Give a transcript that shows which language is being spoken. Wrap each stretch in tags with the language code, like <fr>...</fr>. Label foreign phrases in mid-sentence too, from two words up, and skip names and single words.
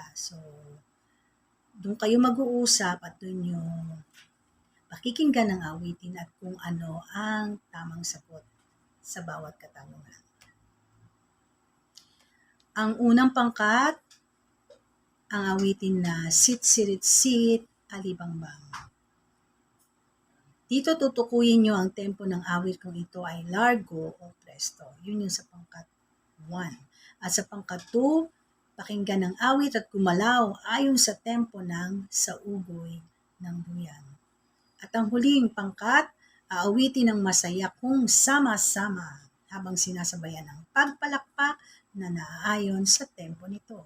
<tl>So, doon kayo mag-uusap at doon yung pakikinggan ng awitin at kung ano ang tamang sagot sa bawat katanungan. Ang unang pangkat, ang awitin na Sit, Sirit, Sit, Alibangbang. Dito tutukuyin nyo ang tempo ng awit kung ito ay largo o presto. Yun yung sa pangkat 1. At sa pangkat 2, pakinggan ang awit at gumalaw ayon sa tempo ng saugoy ng buyan. At ang huling pangkat, aawitin ng masaya kung sama-sama habang sinasabayan ng pagpalakpak na naaayon sa tempo nito.</tl>